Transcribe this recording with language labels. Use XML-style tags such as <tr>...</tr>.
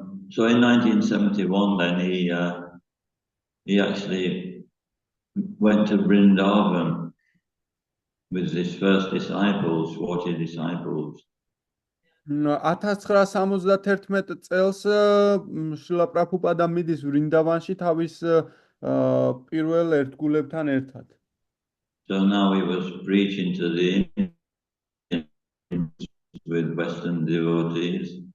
<en>So in 1971, then he actually went to Vrindavan with his first disciples, 40 disciples.</en> <ka>1971 წელს შრილა პრაბჰუპადა მიდის ვრინდავანში თავის პირველ ერთგულებთან ერთად.</ka> <en>So now he was preaching to the Indians with Western devotees.</en>